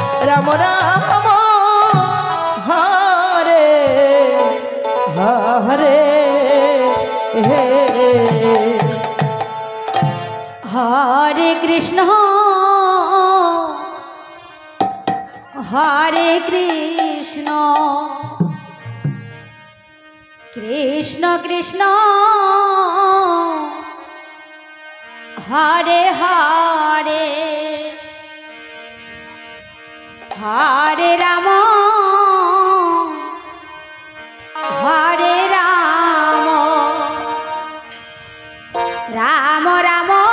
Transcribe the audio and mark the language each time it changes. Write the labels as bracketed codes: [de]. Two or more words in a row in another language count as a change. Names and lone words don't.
[sa] রাম রাম হরে হরে হে হরে কৃষ্ণ হরে কৃষ্ণ কৃষ্ণ কৃষ্ণ হরে হরে হরে রাম হরে রাম রাম রাম